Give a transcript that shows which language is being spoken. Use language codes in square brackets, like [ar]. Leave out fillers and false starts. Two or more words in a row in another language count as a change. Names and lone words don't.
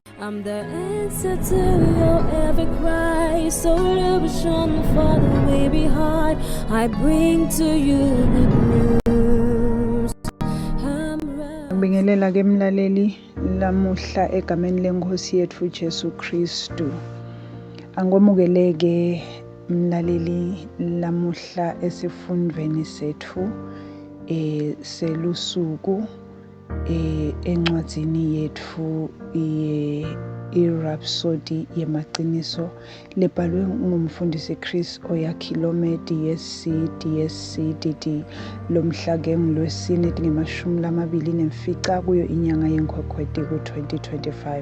[en] I'm the answer to your every cry. So illusion for the way behind. I bring to you good news. [ss] Ngibingelela ke mlaleli lamuhla egameni lenkosi yethu Jesu Kristu. Angomukeleke mlaleli lamuhla esifundweni sethu selusuku encwadzini yethu i-Rhapsody yemaqiniso lebhalwe ngumfundisi Chris Oyakhilome DSC lomhla ngolwesine nge-24 kuyo inyanga yeNkwekweti ku-2025.